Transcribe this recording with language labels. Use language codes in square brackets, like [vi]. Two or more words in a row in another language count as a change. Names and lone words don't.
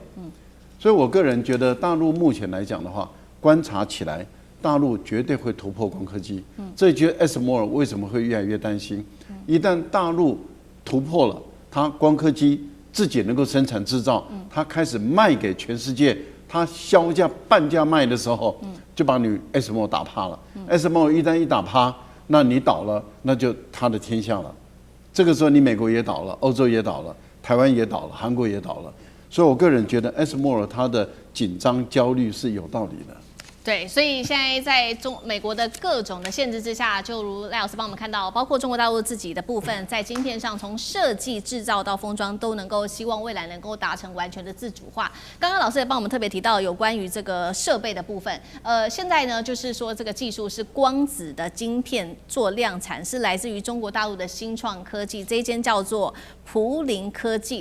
[zh] 所以我個人覺得，大陸目前來講的話，觀察起來，大陸絕對會突破光刻機。這就是 ASML 為什麼會越來越擔心，一旦大陸突破了，它光刻機自己能夠生產製造，它開始賣給全世界。它銷價半價賣的時候，就把你 ASML 打趴了。ASML 一旦一打趴，那你倒了，那就他的天下了。這個時候你美國也倒了，歐洲也倒了，台灣也倒了，韓國也倒了。所以我個人覺得 ASML 它的緊張焦慮是有道理的。对，所以現在在美國的各種的限制之下，就如賴老師幫我們看到，包括中國大陸自己的部分，在晶片上從設計、製造到封裝，都能夠希望未來能夠達成完全的自主化。剛剛老師也幫我們特別提到有關於這個設備的部分，現在呢就是說這個技術是光子的晶片做量產，是來自於中國大陸的新創科技，這一間叫做普林科技。